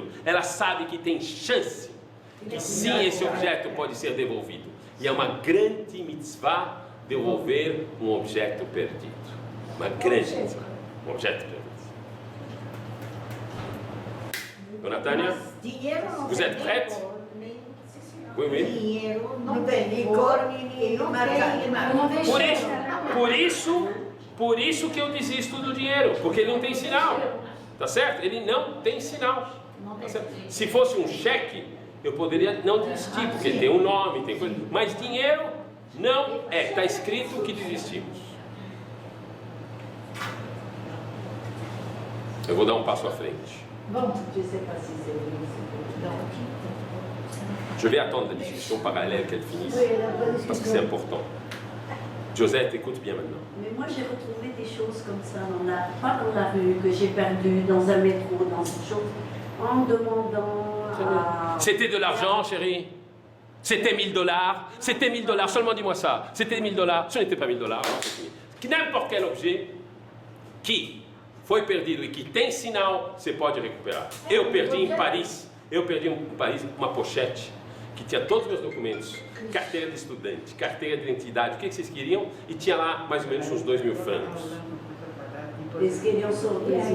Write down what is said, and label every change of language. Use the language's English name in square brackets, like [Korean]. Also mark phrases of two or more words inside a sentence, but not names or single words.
[Portuguese] Ela sabe que tem chance, que sim, esse objeto pode ser devolvido. E é uma grande mitzvah devolver um objeto perdido. Uma grande mitzvah, um objeto perdido. Dona Tânia, [French] vous êtes prête? Oui, oui. [Portuguese] Dinheiro não tem nem cor, nem marca. Por isso que eu desisto do dinheiro, porque ele não tem sinal, tá certo? Ele não tem sinal. Tá certo? Se fosse um cheque, eu poderia não desistir, porque tem um nome, tem coisa. Mas dinheiro não é. Está escrito que desistimos. Eu vou dar um passo à frente. [French] Je vais attendre la discussion parallèle qu'elle finisse, parce que c'est important. Josette, écoute bien maintenant. Mais moi, j'ai retrouvé des choses comme ça, pas dans la rue, que j'ai perdu, dans un métro, dans ces choses, en demandant à... C'était de l'argent, chérie? C'était $1000? C'était $1000? Seulement dis-moi ça. C'était $1000? Ce n'était pas $1000. Alors c'est fini. N'importe quel objet [Portuguese] que foi perdido e que tem sinal, você pode recuperar. Eu perdi em Paris uma pochete que tinha todos os meus documentos, carteira de estudante, carteira de identidade, o que vocês queriam, e tinha lá mais ou menos uns 2.000 francos. Eles queriam sorrir.